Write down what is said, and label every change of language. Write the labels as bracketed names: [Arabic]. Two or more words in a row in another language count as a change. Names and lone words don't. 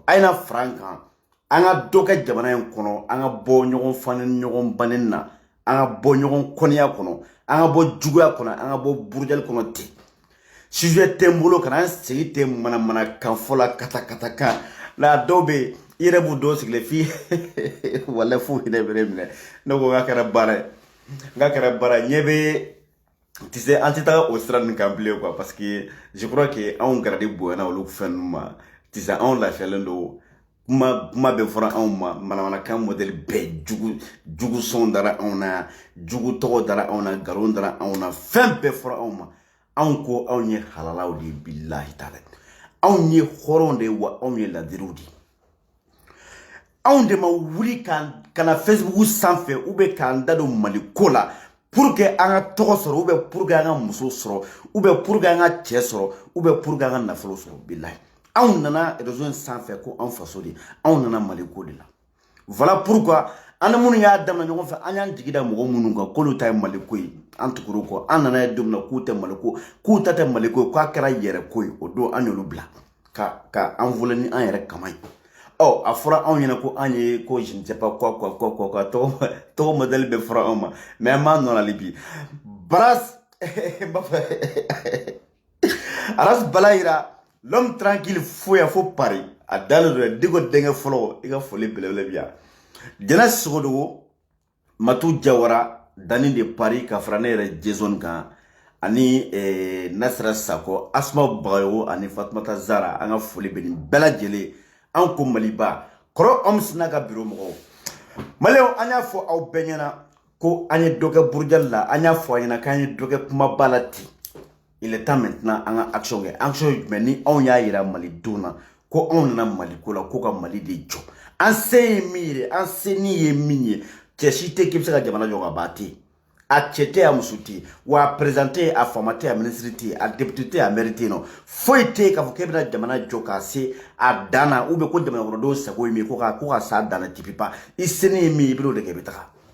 [Bambara] A ye na fara an kan, an ka dɔ kɛ jamana in kɔnɔ, an ka bɔ ɲɔgɔn fani ɲɔgɔn bannen na, an ka bɔ ɲɔgɔn kɔniya kɔnɔ, an ka bɔ juguya kɔnɔ, an ka bɔ burujali kɔnɔ ten. Sujet tɛ n bolo kana an sigi ten manamana kan fɔ la kata kan. La dɔw bɛ yen i yɛrɛ b'u dɔw sigilen f'i walayi f'u hinɛ bɛ ne minɛ. Ne ko n k'a kɛra baara ye. Nga kɛra bara ɲɛ bɛ [French] tu sais [Bambara] an tɛ taga o sira ninnu kan bilen quoi [French] parce que je crois que [Bambara] anw garadi bonyana olu fɛn ninnu ma [French] tu sais [Bambara] anw lafiyalen don kuma bɛ fɔra anw ma manamanakan modèle bɛɛ jugu sɔn dara anw na jugu tɔgɔ dara anw na nkalon dara anw na fɛn bɛɛ fɔra anw ma anw ko anw ye halalaw de ye bilahi taala anw ye hɔrɔnw de ye wa anw ye ladiriw de ye anw de ma wuli kana Facebook sanfɛ [French] ou bien [Bambara] k'an da don Mali ko la [French] pour que [Bambara] an ka tɔgɔ sɔrɔ [French] ou bien pour que [Bambara] an ka muso sɔrɔ [French] ou bien pour que [Bambara] an ka cɛ sɔrɔ [French] ou bien pour que [Bambara] an ka nafolo sɔrɔ bilahi anw nana réseau sanfɛ ko anw faso de anw nana Mali ko de la [French] voilà pourquoi [Bambara] an minnu y'a daminɛ ɲɔgɔn fɛ an y'an jigi da mɔgɔ minnu kan k'olu ta ye Mali ko ye an tugura kɔ an nana ye don min na k'u tɛ Mali ko k'u ta tɛ Mali ko ye k'a kɛra yɛrɛ ko ye o don an y'olu bila ka an volé ni an yɛrɛ kama ye a fɔra anw ɲɛna ko an ye ko [French] je ne sais pas quoi [Bambara] tɔgɔ modèle bɛ fɔra anw ma mais an b'a nɔ la hali bi Baras Aras Balayira [French] l'homme tranquille [Bambara] foya fo Paris a dalen don dɛ Diko denkɛ fɔlɔ i ka foli belebele bi yan Jɛnɛ Sogodogo Matu Jawara Dani de Paris ka fara ne yɛrɛ Jason kan ani Nasira Sako Asma Bagayogo ani Fatumata Zara an ka foli bɛ nin bɛɛ lajɛlen an ko Maliba kɔrɔ Homs n'a ka bureau mɔgɔw maliyɛnw an y'a fɔ aw bɛɛ ɲɛna ko an ye dɔ kɛ burujali la an y'a fɔ a ɲɛna k'an ye dɔ kɛ kumaba la ten [French] il est temps [Bambara] maintenant an ka action kɛ action jumɛn ni anw y'a yira malidenw na ko anw nana Mali ko la ko ka Mali de jɔ an se ye min ye an se ni ye min ye cɛ si tɛ k'i bɛ se ka jamana jɔ ka ban ten a cɛ tɛ a muso tɛ wa a président tɛ a faama tɛ a ministre tɛ a député tɛ a maire tɛ yen nɔ foyi tɛ k'a fɔ k'e bɛna jamana jɔ k'a se a dan na [French] ou bien [Bambara] ko jamana kɔnɔdenw sago ye min ye ko ka s'a dan na tipi pas i se ni ye min ye i bɛn'o de kɛ i bɛ taga